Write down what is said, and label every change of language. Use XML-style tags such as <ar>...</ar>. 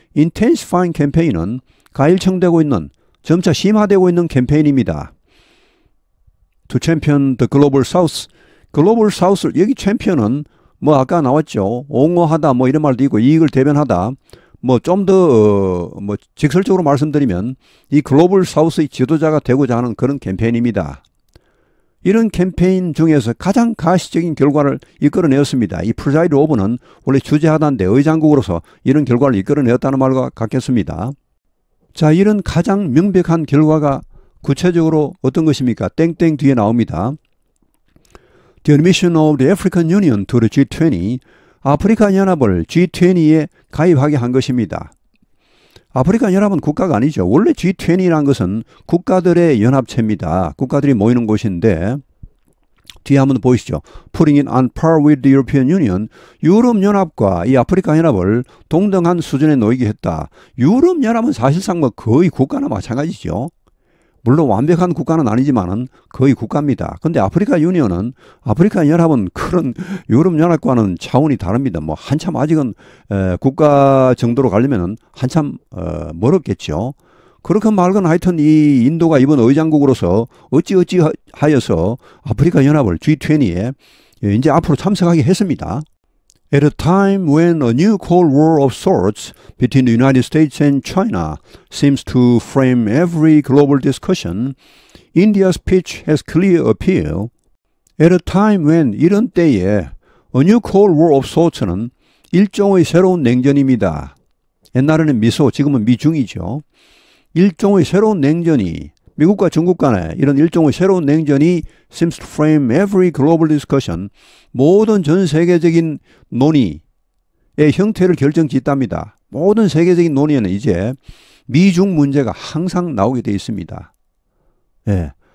<en>intensifying campaign</en> <ko>은 가일청되고 있는, 점차 심화되고 있는 캠페인입니다.</ko> <en>To champion the global south.</en> <ko>글로벌 사우스, 여기 챔피언은 뭐 아까 나왔죠. 옹호하다 뭐 이런 말도 있고 이익을 대변하다. 뭐 좀 더 뭐 직설적으로 말씀드리면 이 글로벌 사우스의 지도자가 되고자 하는 그런 캠페인입니다. 이런 캠페인 중에서 가장 가시적인 결과를 이끌어내었습니다. 이 프리자이드 오버는 원래 주재하다인데 의장국으로서 이런 결과를 이끌어내었다는 말과 같겠습니다. 자, 이런 가장 명백한 결과가 구체적으로 어떤 것입니까? 땡땡 뒤에 나옵니다.</ko> <en>The admission of the African Union to the G20,</en> <ko>아프리카 연합을 G20에 가입하게 한 것입니다. 아프리카 연합은 국가가 아니죠. 원래 G20라는 것은 국가들의 연합체입니다. 국가들이 모이는 곳인데 뒤에 한번 보시죠.</ko> <en>Putting it on par with the European Union,</en> <ko>유럽 연합과 이 아프리카 연합을 동등한 수준에 놓이게 했다. 유럽 연합은 사실상 뭐 거의 국가나 마찬가지죠. 물론 완벽한 국가는 아니지만은 거의 국가입니다. 근데 아프리카 유니언은, 아프리카 연합은 그런 유럽 연합과는 차원이 다릅니다. 뭐 한참 아직은 국가 정도로 가려면은 한참 멀었겠죠. 그렇게 말건 하여튼 이 인도가 이번 의장국으로서 어찌어찌 하여서 아프리카 연합을 G20에 이제 앞으로 참석하게 했습니다.</ko> <en>At a time when a new Cold War of sorts between the United States and China seems to frame every global discussion, India's pitch has clear appeal. At a time when,</en> <ko>이런 때에</ko> <en>a new Cold War of sorts는</en> <ko>일종의 새로운 냉전입니다. 옛날에는 미소, 지금은 미중이죠. 일종의 새로운 냉전이 미국과 중국 간에 이런 일종의 새로운 냉전이</ko> <en>seems to frame every global discussion,</en> <ko>모든 전 세계적인 논의의 형태를 결정짓답니다. 모든 세계적인 논의에는 이제 미중 문제가 항상 나오게 되어 있습니다. 예.</ko>